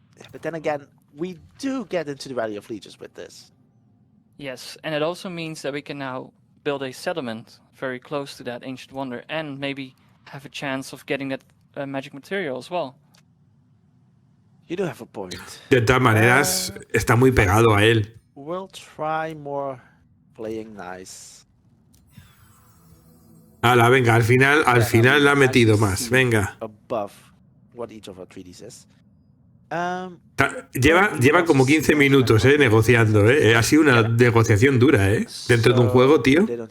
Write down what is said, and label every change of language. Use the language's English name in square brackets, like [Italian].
[English] But then again, we do get into the Valley of Legions with this. Yes, and it also means that we can now build a settlement very close to that ancient wonder and maybe have a chance of getting that magic material as well. You do have a point. [Spanish] De todas maneras, está muy pegado a él. [English] We'll try more playing nice. [Spanish] Ala, venga, al final le ha metido más. Venga. [English] Above what each of our treaties is. [Spanish] Lleva como 15 minutos negociando. Ha sido una negociación dura, dentro de un juego, tío.